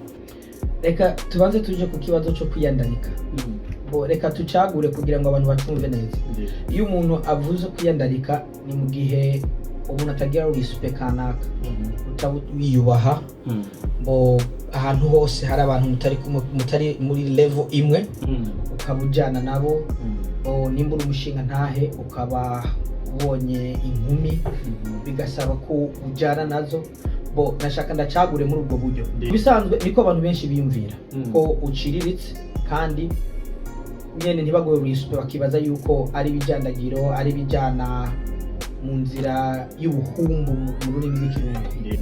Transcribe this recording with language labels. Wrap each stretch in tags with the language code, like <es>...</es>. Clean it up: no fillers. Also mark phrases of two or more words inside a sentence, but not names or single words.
<rn>Reka tubanze tuje ku kibazo cyo kwiyandarika. Bo reka tucagure kugira ngo abantu batumve neza. Iyo umuntu avuze kwiyandarika ni mu gihe umuntu atagira respect kanaka, utawiyubaha, bo ahantu hose hari abantu mutari muri level imwe, ukabujana nabo, nimba uri umushinga ntahe ukaba ubonye inkumi bigasaba ko ujana nazo. Bo nashaka ndacagure muri ubwo buryo. Bisanzwe niko abantu benshi biyumvira ko uciriritse kandi nyene ntibagoye respect, bakibaza yuko ari bijandagiro, ari bijana mu nzira y'ubuhumbu mu rurimi rw'ikirundi.</rn>